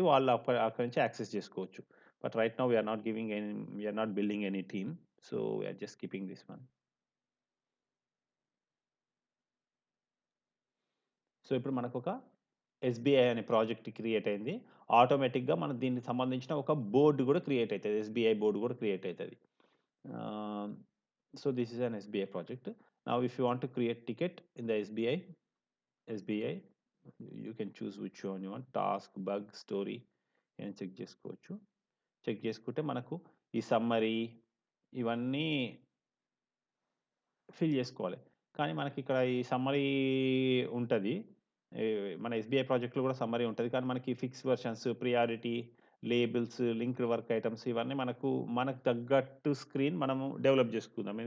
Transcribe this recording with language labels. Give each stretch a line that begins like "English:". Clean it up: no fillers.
Telugu: వాళ్ళు అక్కడి నుంచి యాక్సెస్ చేసుకోవచ్చు.
English: But right now we are not building any team. So, we are just keeping this one.
Telugu: So, ఇప్పుడు మనకొక ఎస్‌బీఐ అనే ప్రాజెక్ట్ క్రియేట్ అయింది. ఆటోమేటిక్‌గా మనం దీనికి సంబంధించిన ఒక బోర్డ్ గూడా క్రియేట్ అయితది. ఎస్‌బీఐ బోర్డ్ గూడా క్రియేట్ అయితది.
English: Um, so this is an SBI project. Now, if you want to create ticket in the SBI, you can choose which one you want. Task, bug, story, and
Telugu: check చేసుకోవచ్చు. Check చేసుకుంటే మనకు ఈ summary ఇవన్నీ fill చేసుకోవాలి. కానీ మనకిక్కడ ఈ summary ఉంటది. ఈ మన ఎస్‌బీఐ ప్రాజెక్ట్‌లో కూడా సమ్మరీ ఉంటది. కానీ మనకి fix versions, priority, labels, linked work items ఇవన్నీ మనకు తగ్గట్టు స్క్రీన్ మనము డెవలప్ చేసుకుందాం.